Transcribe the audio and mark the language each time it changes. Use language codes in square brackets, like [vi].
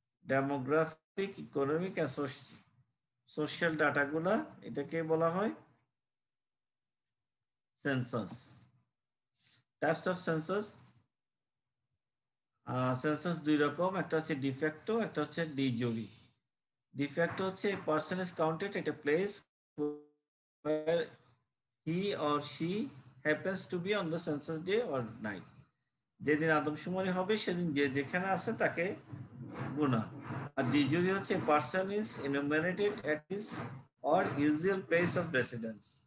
[bn] Demographic, economic and social ডাটাগুলা, এটাকে বলা হয় census. [en] types of census, [bn] census দুই রকম, একটা হচ্ছে ডিফ্যাক্টো, একটা হচ্ছে ডি জুরি। [en] De facto হচ্ছে a person is counted at a place where he or she happens to be on the census day or night. [bn] যেদিন আদমশুমারি হবে সেদিন যে যেখানে আছে তাকে গুণা। [en] আর de jure হচ্ছে a person is enumerated at his or usual place of residence.